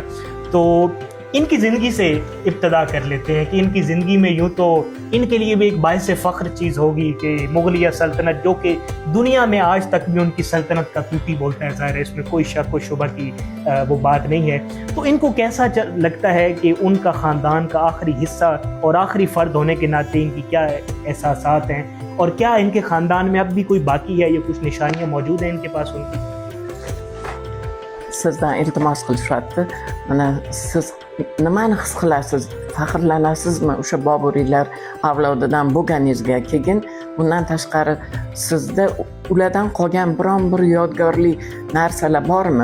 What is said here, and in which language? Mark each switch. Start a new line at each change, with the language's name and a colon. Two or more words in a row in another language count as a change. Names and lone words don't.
Urdu: تو ان کی زندگی سے ابتدا کر لیتے ہیں کہ ان کی زندگی میں یوں تو ان کے لیے بھی ایک باعث فخر چیز ہوگی کہ مغلیہ سلطنت، جو کہ دنیا میں آج تک بھی ان کی سلطنت کا طوطی بولتا ہے، ظاہر ہے اس میں کوئی شک و شبہ کی وہ بات نہیں ہے. تو ان کو کیسا لگتا ہے کہ ان کا خاندان کا آخری حصہ اور آخری فرد ہونے کے ناطے ان کی کیا احساسات ہیں، اور کیا ان کے خاندان میں اب بھی کوئی باقی ہے، یہ کچھ نشانیاں موجود ہیں ان کے پاس ان کی?
Uzbek: Sizdan iltimos qilishyapti. Mana siz nimani his qilasiz? Faxrlanasizmi o'sha Boburiylar avlodidan bo'lganingizga? Keyin bundan tashqari sizda ulardan qolgan biron bir yodgorli narsalar bormi?